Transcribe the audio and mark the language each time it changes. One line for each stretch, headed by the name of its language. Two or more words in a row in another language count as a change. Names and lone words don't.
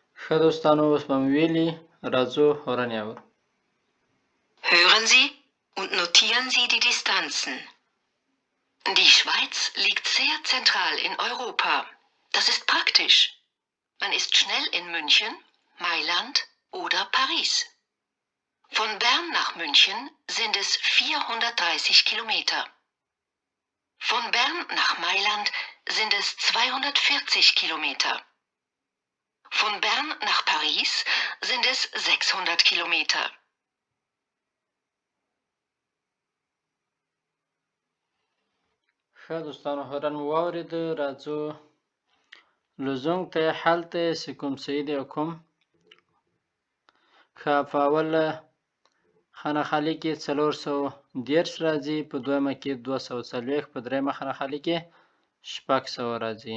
Pashto: ښه دوستانو اوس به مې ویلي راځو هورن یې اورو.
German: Hören Sie und notieren Sie die Distanzen. Die Schweiz liegt sehr zentral in Europa. Das ist praktisch. Man ist schnell in München, Mailand oder Paris. Von Bern nach München sind es 430 Kilometer. Von Bern nach Mailand sind es 240 Kilometer. Von Bern nach Paris sind es 600 Kilometer.
Pashto: ښه دوستانو هورن مو واورېده. راځو لزونګ ته هلته سکوم سید کوم. ښه په اوله خانه خالي کې 430 راځي، په دویمه کې 240، په دریمه خانه خالي کې 600 راځي.